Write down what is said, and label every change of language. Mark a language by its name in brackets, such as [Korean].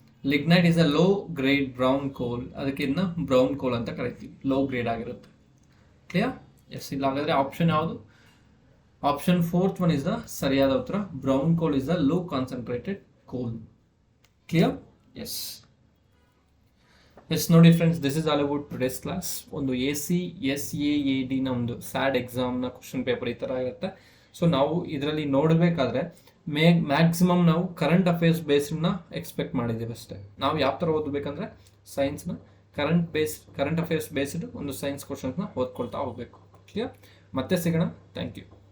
[English] Lignite is a low grade brown coal. [Kannada] ಅದಕ್ಕೆ ಇದನ್ನ brown ಕೋಲ್ ಅಂತ ಕರಿತೀವಿ, ಲೋ ಗ್ರೇಡ್ ಆಗಿರುತ್ತೆ. ಕ್ಲಿಯರ್? ಎಸ್. ಇಲ್ಲ ಹಾಗಾದ್ರೆ ಆಪ್ಷನ್ ಯಾವುದು? [English] option 4th one is the [Kannada] ಸರಿಯಾದ ಉತ್ತರ. [English] Brown coal is the low concentrated coal. Clear? Yes. [Kannada] S, ನೋಡಿ friends, [English] This is all about today's class. [Kannada] ಒಂದು ACSAAD ನ ಒಂದು ಸ್ಯಾಡ್ ಎಕ್ಸಾಮ್ನ ಕ್ವಶನ್ ಪೇಪರ್ ಈ ಥರ ಇರುತ್ತೆ. ಸೊ ನಾವು ಇದರಲ್ಲಿ ನೋಡಬೇಕಾದ್ರೆ ಮ್ಯಾಕ್ಸಿಮಮ್ ನಾವು ಕರೆಂಟ್ ಅಫೇರ್ಸ್ ಬೇಸ್ಡ್ನ ಎಕ್ಸ್ಪೆಕ್ಟ್ ಮಾಡಿದ್ದೀವಿ ಅಷ್ಟೇ. ನಾವು ಯಾವ ಥರ ಓದಬೇಕಂದ್ರೆ ಸೈನ್ಸ್ನ ಕರೆಂಟ್ ಅಫೇರ್ಸ್ ಬೇಸ್ಡ್ ಒಂದು ಸೈನ್ಸ್ ಕ್ವಶನ್ಸ್ನ ಓದ್ಕೊಳ್ತಾ ಹೋಗಬೇಕು. ಕ್ಲಿಯರ್? ಮತ್ತೆ ಸಿಗೋಣ. Thank you.